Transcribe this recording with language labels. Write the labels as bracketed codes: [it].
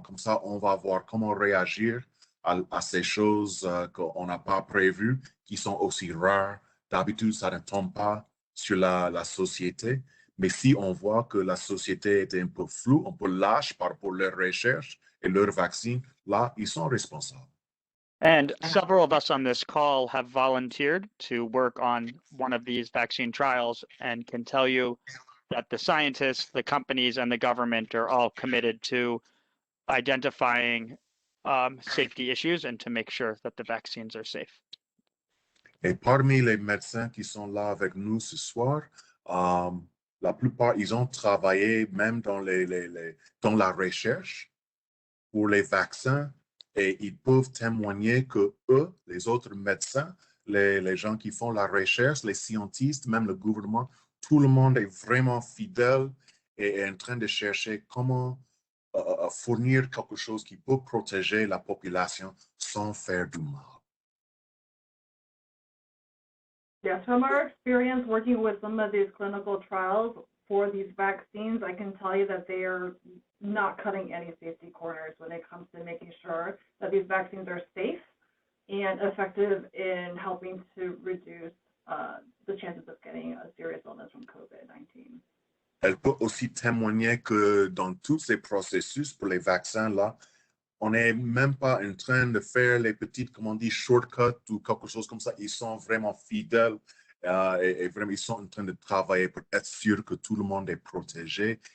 [fr] Comme ça, on va voir comment réagir à ces choses qu'on n'a pas prévues, qui sont aussi rares. D'habitude, ça ne tombe pas sur la société. Mais si on voit que la société est un peu floue, un peu lâche par rapport à leurs recherches et leurs vaccins, là, ils sont responsables. [en] And several of us on this call have volunteered to work on one of these vaccine trials and can tell you that the scientists, the companies, and the government are all committed to identifying safety issues and to make sure that the vaccines are safe. [fr] Et parmi les médecins qui sont là avec nous ce soir, la plupart, ils ont travaillé même dans la recherche pour les vaccins et ils peuvent témoigner que eux, les autres médecins, les gens qui font la recherche, les scientifiques, même le gouvernement, tout le monde est vraiment fidèle et est en train de chercher comment fournir quelque chose qui peut protéger la population sans faire du mal. [en] Yes, from our experience working with some of these clinical trials, for these vaccines, I can tell you that they are not cutting any safety corners when it comes to making sure that these vaccines are safe and effective in helping to reduce the chances of getting a serious illness from COVID-19. [fr] Elle peut aussi témoigner que dans tous ces processus pour les vaccins, là, on n'est même pas en train de faire les petites, comment on dit, shortcuts ou quelque chose comme ça. Ils sont vraiment fidèles et vraiment, ils sont en train de travailler pour être sûr que tout le monde est protégé.